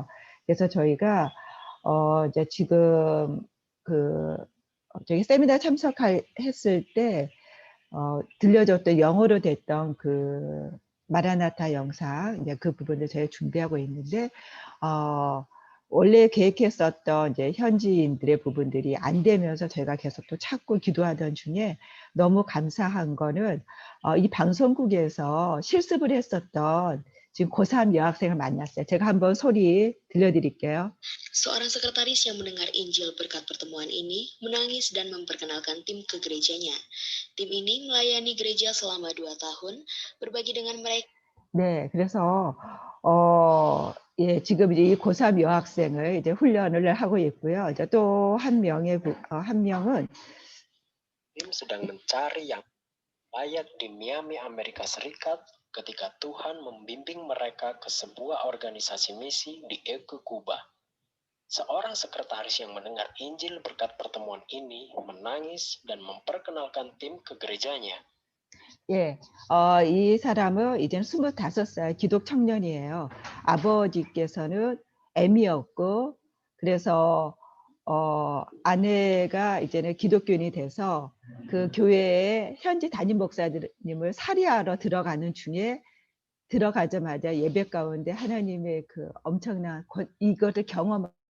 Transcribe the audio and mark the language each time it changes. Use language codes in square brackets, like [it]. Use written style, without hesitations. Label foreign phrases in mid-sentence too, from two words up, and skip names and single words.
[ko] 그래서 저희가 이제 지금 저희 세미나 참석했을 때 들려줬던 영어로 됐던 그 마라나타 영상 이제 그 부분을 저희 준비하고 있는데 원래 계획했었던 이제 현지인들의 부분들이 안 되면서 저희가 계속 또 찾고 기도하던 중에 너무 감사한 거는 이 방송국에서 실습을 했었던 지금 고3 여학생을 만났어요. 제가 한번 소리 들려드릴게요. [id] Seorang sekretaris yang mendengar Injil berkat pertemuan ini menangis dan memperkenalkan tim ke gerejanya. Tim ini melayani gereja selama 2 tahun, berbagi dengan mereka. [ko] 네, 그래서 예, 지금 이제 이 고3 여학생을 이제 훈련을 하고 있고요. 이제 또 한 명은 [id] Tim sedang mencari yang layak di Miami, Amerika Serikat ketika Tuhan membimbing mereka ke sebuah organisasi misi di Eke, Kuba. Seorang sekretaris yang mendengar Injil berkat pertemuan ini menangis dan memperkenalkan tim ke gerejanya. [ko] 예, 이 사람은 이제는 25살 기독 청년이에요. 아버지께서는 M이었고, 그래서 아내가 이제는 기독교인이 돼서 그 교회에 현지 담임 목사님을 살해하러 들어가는 중에 들어가자마자 예배 가운데 하나님의 그 엄청난 이거를 경험.